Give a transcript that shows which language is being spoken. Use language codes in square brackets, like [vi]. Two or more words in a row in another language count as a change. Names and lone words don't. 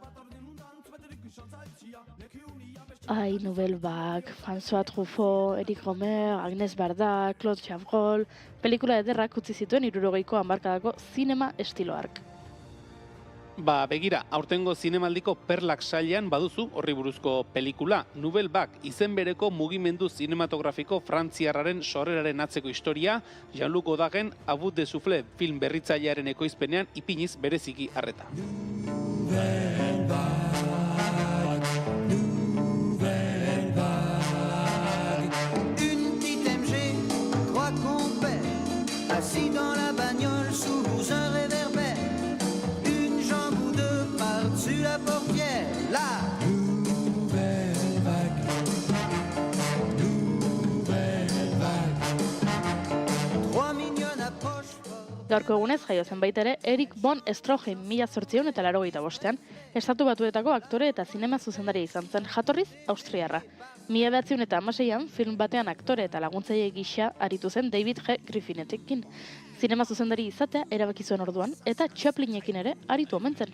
[eu] Ai, Nubel Bag, François Truffaut, Eric Romer, Agnès Barda, Claude Chabrol, pelikula ederrak utzi zituen 60ko hamarkadako zinema estilo hark. Begira, aurtengo zinemaldiko perlak sailean baduzu horri buruzko pelikula. Nouvelle Vague izen bereko mugimendu zinematografiko frantziarraren sorreraren atzeko historia, Jean-Luc Godardren Abu de Souffle film berritzailearen ekoizpenean ipiniz bereziki harreta. [fr] Assis dans la bagnole sous un réverbère, une jambe ou deux par-dessus la portière, la nouvelle vague, nouvelle vague. 3 mignonnes approchent. [eu] Gaurko egunez jaio zen baita ere Erich von Stroheim 1885ean, Estatu Batuetako aktore eta zinema zuzendaria izan zen, jatorriz austriarra. 1916an film batean aktore eta laguntzaile gisa aritu zen David G. Griffinetekin. Zinema zuzendari izatea erabaki zuen orduan eta Chaplinekin ere aritu omen zen.